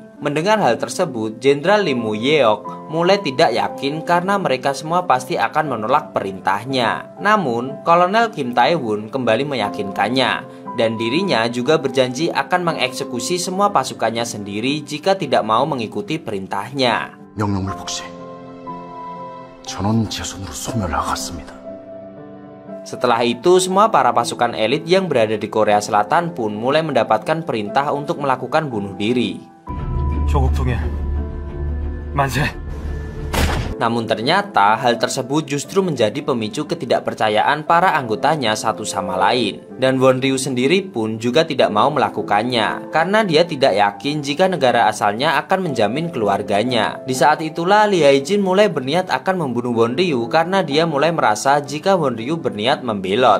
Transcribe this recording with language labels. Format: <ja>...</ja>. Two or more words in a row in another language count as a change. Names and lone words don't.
<id>Mendengar hal tersebut, Jenderal Lee Moo-hyok mulai tidak yakin karena mereka semua pasti akan menolak perintahnya. Namun, Kolonel Kim Tae-won kembali meyakinkannya. Dan dirinya juga berjanji akan mengeksekusi semua pasukannya sendiri jika tidak mau mengikuti perintahnya.</id> <ko>명령불복시. 전원 제 손으로 소멸하겠습니다.</ko> <id>Setelah itu, semua para pasukan elit yang berada di Korea Selatan pun mulai mendapatkan perintah untuk melakukan bunuh diri.</id> <ko>조국 통일 만세.</ko> <id>Namun ternyata hal tersebut justru menjadi pemicu ketidakpercayaan para anggotanya satu sama lain. Dan Won Ryu sendiri pun juga tidak mau melakukannya, karena dia tidak yakin jika negara asalnya akan menjamin keluarganya. Di saat itulah Lee Hae-jin mulai berniat akan membunuh Won Ryu karena dia mulai merasa jika Won Ryu berniat membelot.</id>